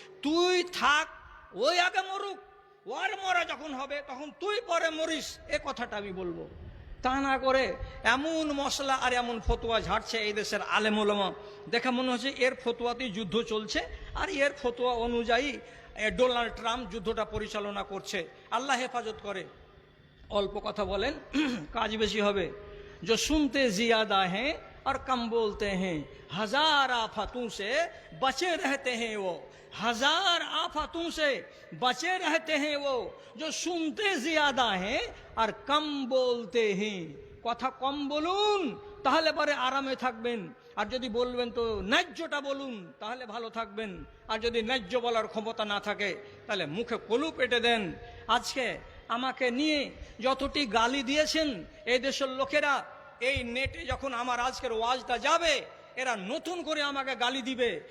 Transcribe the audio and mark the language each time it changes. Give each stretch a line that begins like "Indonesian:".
Bangla: তুই থাক, ওই আগে মরুক, ওর মরা যখন হবে তখন তুই পরে মরিস, এ কথাটা আমি বলবো। তা না করে এমন মশলা আর এমন ফতোয়া ঝাড়ছে এই দেশের আলেম ওলামা, দেখে মনে হচ্ছে এর ফতোয়াতেই যুদ্ধ চলছে, আর এর ফতোয়া অনুযায়ী ডোনাল্ড ট্রাম্প যুদ্ধটা পরিচালনা করছে। আল্লাহ হেফাজত করে। অল্প কথা বলেন, কাজ বেশি হবে।
Hindi: जो सुनते ज्यादा हैं और कम बोलते हैं, हजार आफतों से बचे रहते हैं वो, हजार आफतों से बचे रहते हैं वो, जो सुनते ज्यादा हैं और कम बोलते हैं।
Bangla: কথা কম বলুন, তাহলে পরে আরামে থাকবেন। আর যদি বলবেন তো ন্যায্যটা বলুন, তাহলে ভালো থাকবেন। আর যদি ন্যায্য বলার ক্ষমতা না থাকে তাহলে মুখে কলু পেটে দেন। আজকে আমাকে নিয়ে যতটি গালি দিয়েছেন এই দেশের লোকেরা, এই নেটে যখন আমার আজকের ওয়াজটা যাবে, এরা নতুন করে আমাকে গালি দিবে।